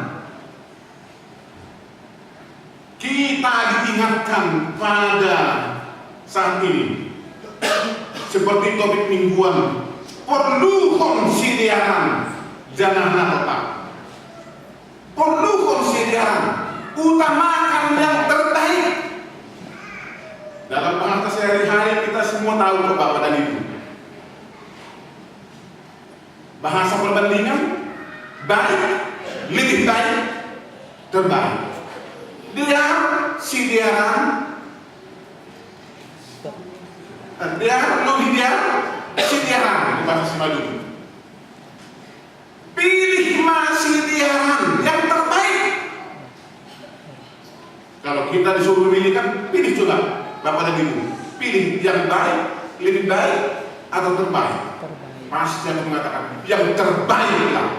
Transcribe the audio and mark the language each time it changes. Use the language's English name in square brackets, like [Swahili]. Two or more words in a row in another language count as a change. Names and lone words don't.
[Indonesian] Kita diingatkan pada saat ini seperti topik mingguan, perlu konsideran jangan otak, perlu konsideran, utamakan yang terbaik. Dalam bahasa sehari-hari kita semua tahu kok Bapak dan Ibu. Bahasa perbandingan baik, lebih baik, terbaik. [Batak Simalungun] Diar, sidiaran, sidiaran [Indonesian] itu bahasa Simalungun. Pilih sidiaran yang terbaik. Kalau kita disuruh memilih kan, pilih juga Bapak dan Ibu. Pilih yang baik, lebih baik, atau terbaik. Pasti aku mengatakan yang terbaik lah.